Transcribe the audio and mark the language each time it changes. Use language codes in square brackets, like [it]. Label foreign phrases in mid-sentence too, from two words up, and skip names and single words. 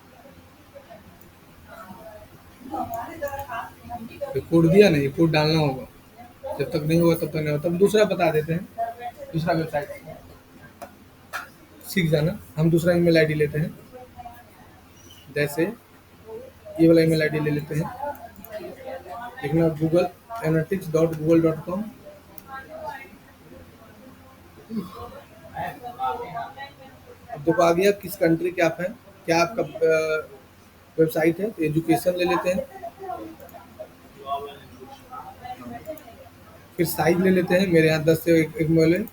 [hi] ये कोड दिया नहीं, कोड डालना होगा। जब तक नहीं होगा तब तक नहीं होगा। तब दूसरा बता देते हैं, दूसरा वेबसाइट सीख जाना। हम दूसरा [en] email ID [hi] लेते हैं, जैसे ये वाला [en] email ID [hi] ले लेते हैं, लिखना गूगल analytics.google.com। अब देखो आ गया किस कंट्री क्या है, क्या आपका वेबसाइट है। तो एजुकेशन ले लेते हैं, फिर साइज ले लेते हैं, मेरे यहाँ 10 से एक मोबाइल है।